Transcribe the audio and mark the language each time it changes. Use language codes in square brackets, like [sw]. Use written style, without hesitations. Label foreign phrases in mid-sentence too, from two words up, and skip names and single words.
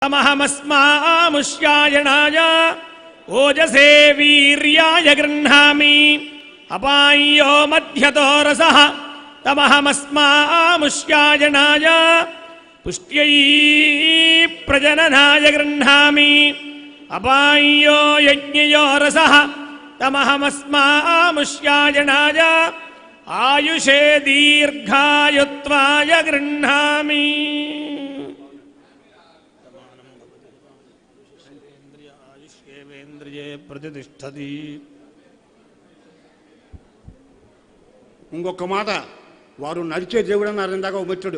[sa] तमहमस्मामुष्यायणाय ओजसे वीर्याय गृह्णामि अपाय्यो मध्यतो रसः तमहमस्मामुष्यायणाय पुष्ट्यै प्रजननाय गृह्णामि अपाय्यो यज्ञयो रसः तमहमस्मामुष्यायणाय आयुषे दीर्घायुत्वाय गृह्णामि। आयुष्येवेन्द्रिये प्रतिष्ठति। [te] ఇంకొక మాట, వారు నడిచే దేవుడు అన్నారు ఇందాక ఒక మిత్రుడు.